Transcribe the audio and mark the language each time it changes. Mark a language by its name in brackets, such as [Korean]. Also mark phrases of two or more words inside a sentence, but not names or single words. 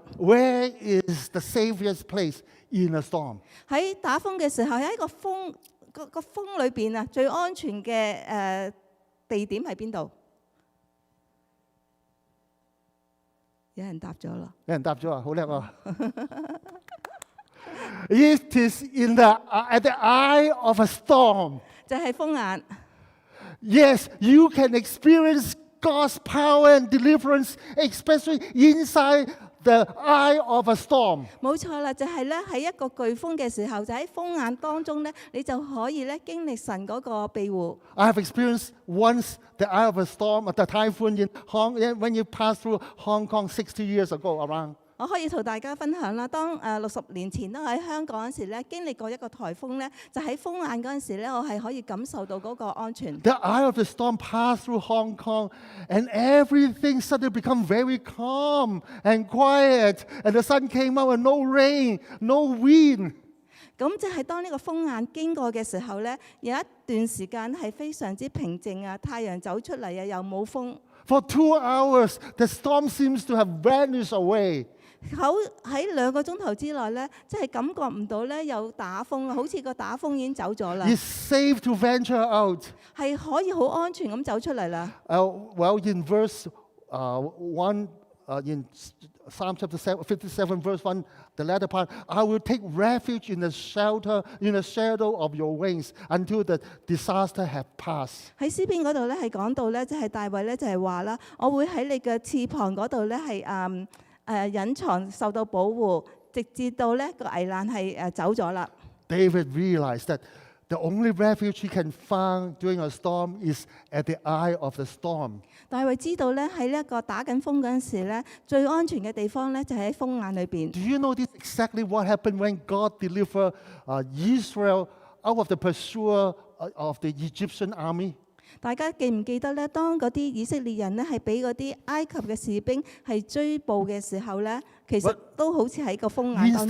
[English] Where is the Savior's place in a storm? [Cantonese] 喺打風嘅時候，喺一個風裏邊啊，最安全嘅地點喺邊度？有人答咗啦。有人答咗啊，好叻啊！ [English] It is in at the eye of a storm. [Cantonese] 就係風眼。 [English] Yes, you can experience God's power and deliverance, especially inside the eye of a storm. [Cantonese] 冇錯啦，就係咧喺一個颶風嘅時候，就喺風眼當中咧，你就可以咧經歷神嗰個庇護。 [English] I have experienced once the eye of a storm, the typhoon when you pass through Hong Kong 60 years ago around. [Cantonese] 我可以同大家分享啦，當60年前都喺香港嗰時咧，經歷過一個颱風咧，就喺風眼嗰陣時咧，我係可以感受到嗰個安全。 [English] The eye of the storm passed through Hong Kong, and everything suddenly became very calm and quiet, and the sun came out and no rain, no wind. [Cantonese] 咁就係當呢個風眼經過嘅時候咧，有一段時間係非常之平靜啊，太陽走出嚟啊，又冇風。 [English] For 2 hours, the storm seems to have vanished away. [Cantonese] 喺2個鐘頭之內咧，即係感覺唔到咧有打風啊，好似個打風已經走咗啦， [English] It's safe to venture out. [Cantonese] 係可以好安全咁走出嚟啦。 [English] Well, in verse 1 in Psalm chapter 57, verse 1, the latter part, I will take refuge in the shadow of your wings until the disaster have passed. [Cantonese] 喺詩篇嗰度咧係講到咧，就係大衛咧就係話啦，我會喺你嘅翅膀嗰度咧係隱藏受到保護，直至到咧個危難係走咗啦。 [English] David realized that the only refuge he can find during a storm is at the eye of the storm. [Cantonese] 大衛知道咧喺呢一個打緊風嗰陣時咧，最安全嘅地方咧就係喺風眼裏邊。 [English] Do you know this exactly what happened when God delivered Israel out of the pursuit of the Egyptian army? [Cantonese] 大家記唔記得咧？當嗰啲以色列人咧係俾嗰啲埃及嘅士兵係追捕嘅時候咧，其實都好似喺個風眼當